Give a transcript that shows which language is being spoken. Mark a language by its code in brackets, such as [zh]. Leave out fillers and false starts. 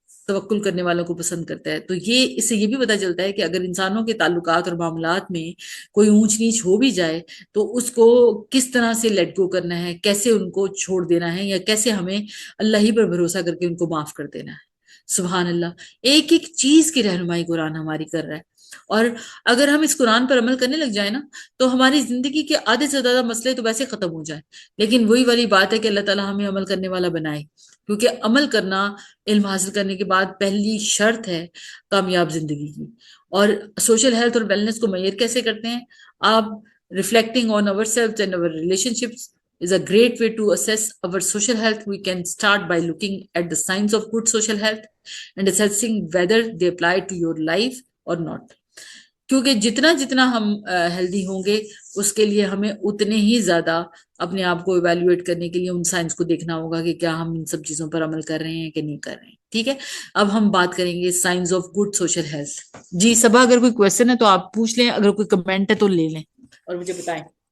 [ur] توکل کرنے والوں کو پسند کرتا ہے۔ تو اس سے یہ بھی پتہ چلتا ہے کہ اگر انسانوں کے تعلقات اور معاملات میں کوئی اونچ نیچ ہو بھی جائے تو اس کو کس طرح سے لیٹ گو کرنا ہے، کیسے ان کو چھوڑ دینا ہے، یا کیسے ہمیں اللہ ہی پر بھروسہ کر کے ان کو معاف کر دینا ہے۔ سبحان اللہ، ایک ایک چیز کی رہنمائی قرآن ہماری کر رہا ہے، اور اگر ہم اس قرآن پر عمل کرنے لگ جائیں نا تو ہماری زندگی کے آدھے سے زیادہ مسئلے تو ویسے ختم ہو جائیں، لیکن وہی والی بات ہے کہ اللہ تعالیٰ ہمیں عمل کرنے والا بنائے، کیونکہ عمل کرنا علم حاصل کرنے کے بعد پہلی شرط ہے کامیاب زندگی کی۔ اور سوشل ہیلتھ اور ویلنس کو میئر کیسے کرتے ہیں؟ آپ [en] reflecting on ourselves and our relationships is a great way to assess our social health. We can start by looking at the signs of good social health and assessing whether they apply to your life or not. [ur] کیونکہ جتنا ہم healthy ہوں گے اس کے لیے ہمیں اتنے ہی زیادہ اپنے آپ کو ایویلیویٹ کرنے کے لیے ان سائنس کو دیکھنا ہوگا کہ کیا ہم ان سب چیزوں پر عمل کر رہے ہیں کہ نہیں کر رہے ہیں۔ ٹھیک ہے، اب ہم بات کریں گے science of good social health. جی صبا، اگر کوئی کویشچن ہے تو آپ پوچھ لیں، اگر کوئی کمنٹ ہے تو لے لیں اور مجھے بتائیں۔